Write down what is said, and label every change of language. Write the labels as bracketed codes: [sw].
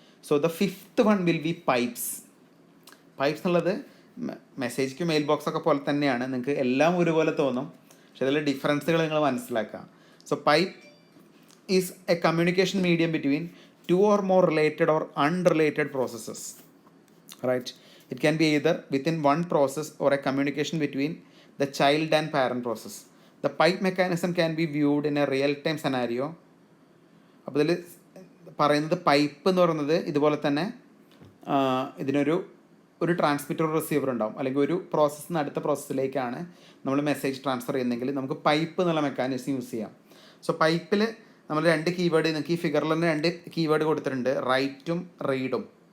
[en] So the 5th one will be pipes. [ml] Pipes എന്നുള്ളത് message queue mail box ഒക്കെ പോലെ തന്നെയാണ്. നിങ്ങൾക്ക് എല്ലാം ഒരുപോലെ തോന്നും, പക്ഷെ അതിലെ ഡിഫറൻസുകൾ നിങ്ങൾ മനസ്സിലാക്കാം. [en] So pipe is a communication medium between 2 or more related or unrelated processes. Right. It can be either within one process or a communication between the child and parent process. The pipe mechanism can be viewed in a real-time scenario. [ml] അപ്പോൾ ഇതിൽ പറയുന്നത് pipe എന്ന് പറയുന്നത് ഇതുപോലെ തന്നെ ഇതിനൊരു transmitter receiver ഉണ്ടാവും, അല്ലെങ്കിൽ ഒരു പ്രോസസ്സിൽ നിന്ന് അടുത്ത പ്രോസസ്സിലേക്കാണ് നമ്മൾ മെസ്സേജ് ട്രാൻസ്ഫർ ചെയ്യുന്നതെങ്കിൽ നമുക്ക് പൈപ്പ് എന്നുള്ള മെക്കാനിസം യൂസ് ചെയ്യാം. സോ പൈപ്പിൽ നമ്മൾ 2 കീവേഡ്, നിങ്ങൾക്ക് ഈ ഫിഗറിൽ തന്നെ 2 കീവേഡ് കൊടുത്തിട്ടുണ്ട്, റൈറ്റും റീഡും.